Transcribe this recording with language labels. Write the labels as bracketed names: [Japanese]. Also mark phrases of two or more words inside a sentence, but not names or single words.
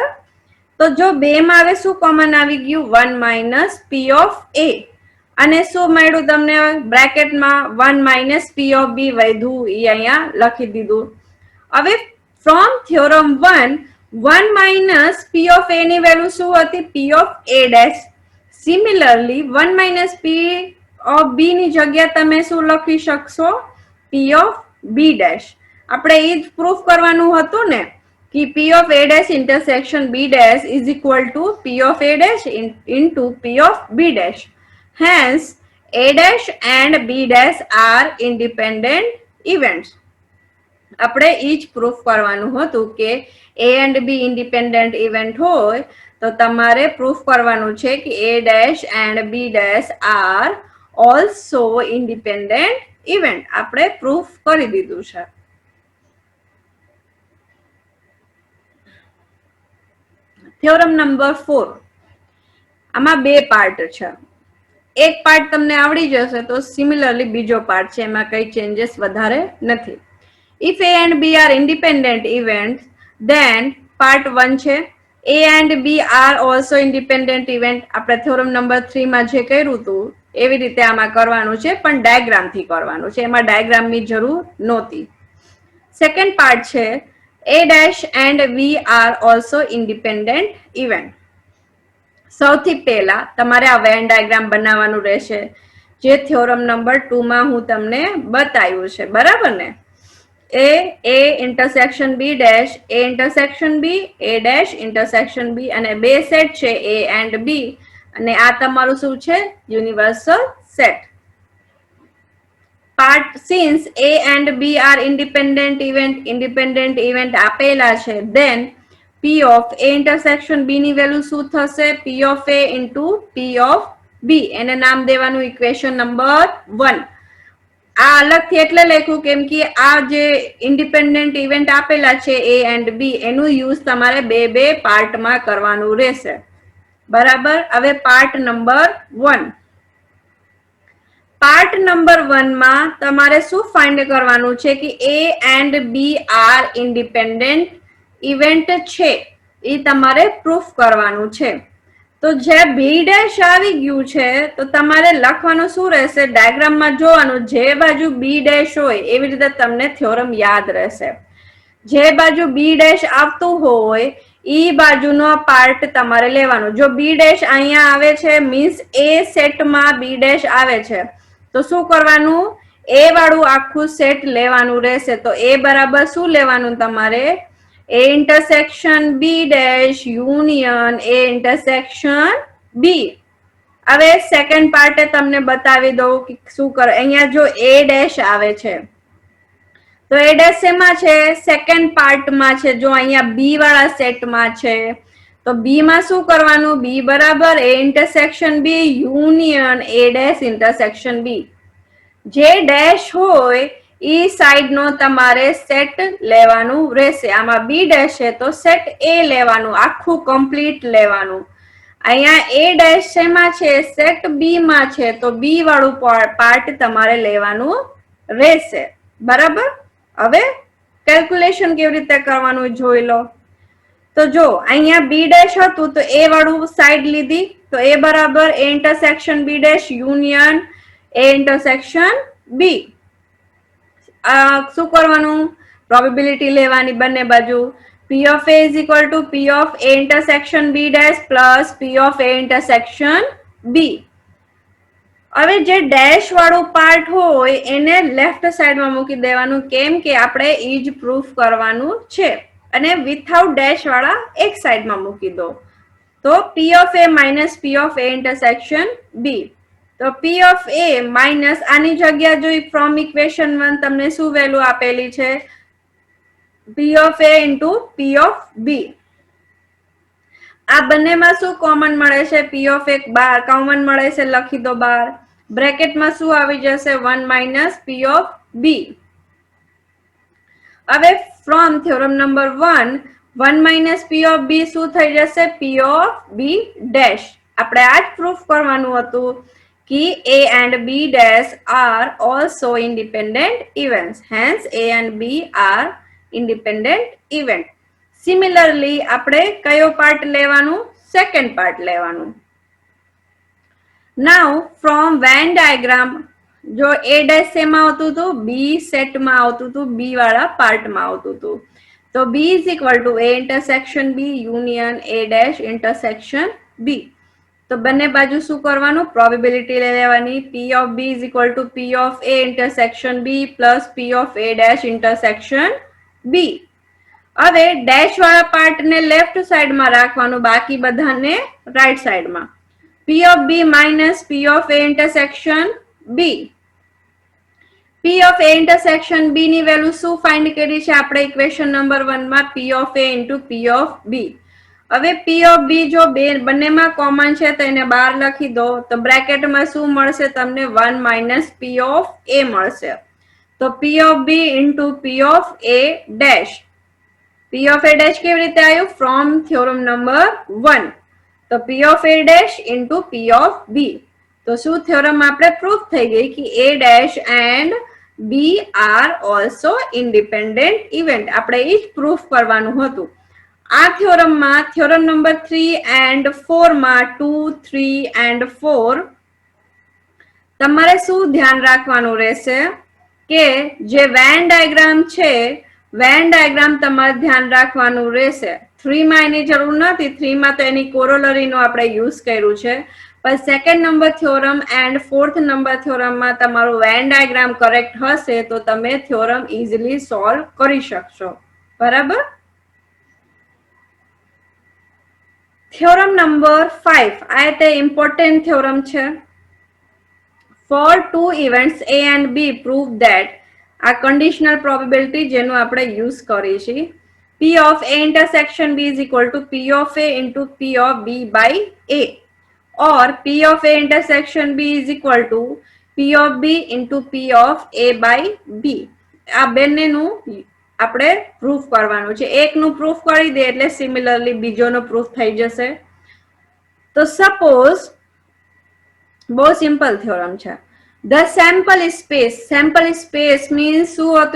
[Gujarati] તો જો બે માં હવે શું કોમન આવી ગયું? [English] 1 minus P of A. [Gujarati] અને શું મળ્યું તમને બ્રેકેટમાં? [English] 1 minus P of B [Gujarati] વધ્યું, એ અહીંયા લખી દીધું. હવે [English] from theorem 1, 1 minus P of A [Gujarati] ની વેલ્યુ શું હતી? [English] P of A dash. [Gujarati] સિમિલરલી [English] 1 minus P of B [Gujarati] ની જગ્યા તમે શું લખી શકશો? [English] P of B dash. [Gujarati] આપણે એ જ પ્રૂફ કરવાનું હતું ને કે [English] P of A dash intersection B dash is equal to P of A dash into P of B dash. હેન્સ a dash and b dash are independent events. [Gujarati] આપણે એ જ પ્રૂફ કરવાનું હતું કે [English] a and b independent event [Gujarati] હોય તો તમારે પ્રૂફ કરવાનું છે કે [English] a dash and b dash are also independent event. [Gujarati] આપણે પ્રૂફ કરી દીધું છે. [English] theorem number 4. [Gujarati] આમાં બે પાર્ટ છે. એક પાર્ટ તમને આવડી જશે તો સિમિલરલી બીજો પાર્ટ છે, એમાં કઈ ચેન્જીસ વધારે નથી. [English] If A and B are independent events, then part 1 છે A and B are also independent event. [Gujarati] આપણે [English] theorem number 3 [Gujarati] માં જે કર્યું હતું એવી રીતે આમાં કરવાનું છે, પણ ડાયાગ્રામ થી કરવાનું છે, એમાં ડાયાગ્રામની જરૂર નહોતી. [English] second part છે A dash and B are also independent event. [Gujarati] સૌથી પહેલા તમારે આ [English] Venn diagram [Gujarati] બનાવવાનું રહેશે, જે [English] theorem number 2 [Gujarati] માં હું તમને બતાવ્યું છે, બરાબર ને? [English] A intersection B dash, A intersection B, A dash intersection B, A ડેશ ઇન્ટરસેક્શન B, [Gujarati] અને બે સેટ છે [English] A and B, [Gujarati] અને આ તમારું શું છે? [English] universal set. part since A and B are independent event [Gujarati] આપેલા છે, [English] then P of A intersection B [Gujarati] ની વેલ્યુ શું થશે? [English] P of A into P of B. [Gujarati] એને નામ દેવાનું [English] equation number 1. [Gujarati] આ અલગથી એટલે લખ્યું કેમ કે આ જે [English] independent event [Gujarati] આપેલા છે [English] A and B, [Gujarati] એનું યુઝ તમારે બે પાર્ટમાં કરવાનું રહેશે, બરાબર? હવે [English] part number 1. part number 1 [Gujarati] માં તમારે શું ફાઇન્ડ કરવાનું છે કે [English] A and B are independent [Gujarati] ઇવેન્ટ છે, એ તમારે પ્રૂફ કરવાનું છે. તો જે બી ડેશ આવી ગયું છે તો તમારે લખવાનું શું રહેશે? ડાયાગ્રામમાં જોવાનું, જે બાજુ બી ડેશ હોય એવી રીતે તમને થિયોરમ યાદ રહેશે. જે બાજુ બી ડેશ આવતું હોય ઈ બાજુનો પાર્ટ તમારે લેવાનો. જો બી ડેશ અહીંયા આવે છે મીન્સ એ સેટમાં બી ડેશ આવે છે, તો શું કરવાનું? એ વાળું આખું સેટ લેવાનું રહેશે. તો એ બરાબર શું લેવાનું તમારે? [English] A intersection B dash union A intersection B. [Gujarati] હવે સેકન્ડ પાર્ટે તમને બતાવી દઉં કે શું કરે. અહીંયા જો [English] A dash [Gujarati] આવે છે તો [English] A dash [Gujarati] એમાં છે? સેકન્ડ પાર્ટમાં છે. જો અહીંયા B વાળા સેટમાં છે તો B માં શું કરવાનું? [English] B બરાબર A intersection B union A dash intersection B. [Gujarati] જે ડેશ હોય ઈ સાઈડ નો તમારે સેટ લેવાનું રહેશે. આમાં બી ડેશ છે તો સેટ એ લેવાનું, આખું કમ્પ્લીટ લેવાનું. અહીંયા એ ડેશ શેમાં છે? સેટ બી માં છે, તો બી વાળું પાર્ટ તમારે લેવાનું રહેશે, બરાબર? હવે કેલ્ક્યુલેશન કેવી રીતે કરવાનું જોઈ લો. તો જો અહીંયા [English] B dash [Gujarati] હતું તો એ વાળું સાઈડ લીધી, તો એ બરાબર [English] A intersection B dash union A intersection B. [Gujarati] શું કરવાનું? પ્રોબેબિલિટી લેવાની બંને બાજુ. [English] P of A is equal to P of A intersection B dash plus P of A intersection B. [Gujarati] હવે જે ડેશ વાળું પાર્ટ હોય એને લેફ્ટ સાઈડમાં મૂકી દેવાનું, કેમ કે આપણે ઈ જ પ્રૂફ કરવાનું છે, અને [English] without dash [Gujarati] વાળા એક સાઈડમાં મૂકી દો. [English] તો P of A minus P of A intersection B. [Gujarati] તો [English] P of A minus [Gujarati] આની જગ્યા જોઈ [English] from equation 1 [Gujarati] તમને શું વેલ્યુ આપેલી છે? [English] P of A into P of B. [Gujarati] આ બંનેમાં શું કોમન મળે છે? [English] P of A [Gujarati] બાર કોમન મળે છે, લખી દો બાર. બ્રેકેટમાં શું આવી જશે? [English] 1 minus P of B. હવે from theorem number 1 1 minus P of B [Gujarati] શું થઈ જશે? [English] P of B dash. [Gujarati] આપણે આ જ પ્રૂફ કરવાનું હતું [English] कि A and B dash are also independent events. Hence, A and B are independent event. Similarly, [Gujarati] આપણે કયો પાર્ટ લેવાનું? સેકન્ડ પાર્ટ લેવાનું. [English] Now, from Venn diagram, જો A dash [Gujarati] શેમાં આવતું હતું? B સેટમાં આવતું હતું, B વાળા પાર્ટમાં આવતું હતું. [English] તો B is equal to A intersection B union A dash intersection B. [Gujarati] તો બંને બાજુ શું કરવાનું? પ્રોબેબિલિટી લઈ લેવાની. [English] P of B is equal to P of A intersection B plus P of A dash intersection B. [Gujarati] હવે ડેશ વાળા પાર્ટને લેફ્ટ સાઈડમાં રાખવાનું, બાકી બધાને રાઈટ સાઈડમાં. [English] P of B minus P of A intersection B. P of A intersection B [Gujarati] ની વેલ્યુ શું ફાઇન્ડ કરી છે આપણે [English] equation number 1 [Gujarati] માં? [English] P of A into P of B. [Gujarati] હવે [English] P of B [Gujarati] જો બંનેમાં કોમન છે તો એને બહાર લખી દો, તો બ્રેકેટમાં શું મળશે તમને? [English] 1 minus P of A મળશે. તો P of B into P of A dash. P of A dash [Gujarati] કેવી રીતે આવ્યું? [English] from theorem number 1. તો P of A dash into P of B. [Gujarati] તો શું થિયોરમ આપણે પ્રૂફ થઈ ગઈ કે [English] A dash and B are also independent event. [Gujarati] આપણે એ જ પ્રૂફ કરવાનું હતું. આ થિયોરમમાં [English] theorem number 3 [Gujarati] and 4 માં 2, 3 and 4 તમારે શું ધ્યાન રાખવાનું રહેશે કે જે [English] Venn diagram [Gujarati] છે, [English] Venn diagram [Gujarati] તમારે ધ્યાન રાખવાનું રહેશે. 3 માં એની જરૂર નથી, 3 માં તો એની કોરોલરીનો આપણે યુઝ કર્યું છે. પણ [English] second number theorem and fourth number [Gujarati] થિયોરમમાં તમારું [English] Venn diagram [Gujarati] કરેક્ટ હશે તો તમે થિયોરમ ઇઝીલી સોલ્વ કરી શકશો. બરાબર? [English] theorem number 5 [Gujarati] આ તે [English] important theorem [Gujarati] છે. [English] For two events A and B prove that આ conditional probability [Gujarati] જેનું આપણે યુઝ કરીએ છીએ. [English] P of A intersection B is equal to P of A into P of B by A, or P of A intersection B is equal to P of B into P of A by B. [Gujarati] આ બંનેનું આપણે પ્રૂફ કરવાનું છે. એકનું પ્રૂફ કરી દે એટલે સિમિલરલી બીજોનો પ્રૂફ થઈ જશે. તો સપોઝ બહુ [English] simple theorem [Gujarati] છે. [English] the sample space means [Gujarati] શું હતું?